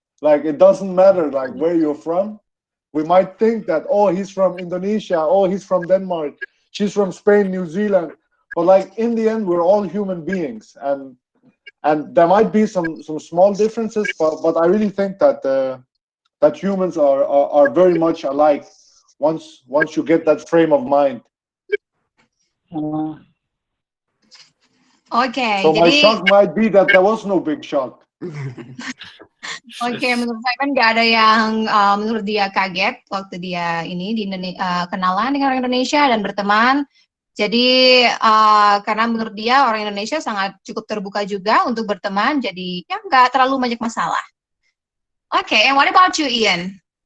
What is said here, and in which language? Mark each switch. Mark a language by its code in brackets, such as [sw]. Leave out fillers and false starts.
[en] Like it doesn't matter like where you're from. We might think that, oh, he's from Indonesia, oh, he's from Denmark, she's from Spain, New Zealand, but like in the end, we're all human beings, and there might be some small differences, but I really think that that humans are very much alike once you get that frame of mind. Okay. So my shock might be that there was no big shock. [id] Oke, menurut Simon nggak ada yang menurut dia kaget waktu dia ini di kenalan dengan orang Indonesia dan berteman. Jadi karena menurut dia orang Indonesia sangat cukup terbuka juga untuk berteman, jadi ya nggak terlalu banyak masalah. [en] Okay, and what about you, Ian?